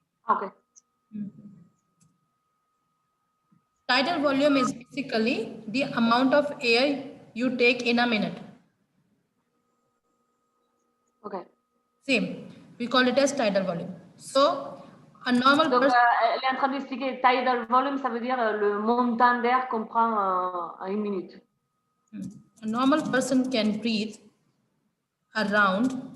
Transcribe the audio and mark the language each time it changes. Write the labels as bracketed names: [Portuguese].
[English] Okay. Tidal volume is basically the amount of air you take in a minute. Okay. Same. We call it as tidal volume. So, a normal [French] Donc, [English] person... [French] elle est en train d'expliquer tidal volume, ça veut dire le montant d'air qu'on prend en une minute. [English] A normal person can breathe around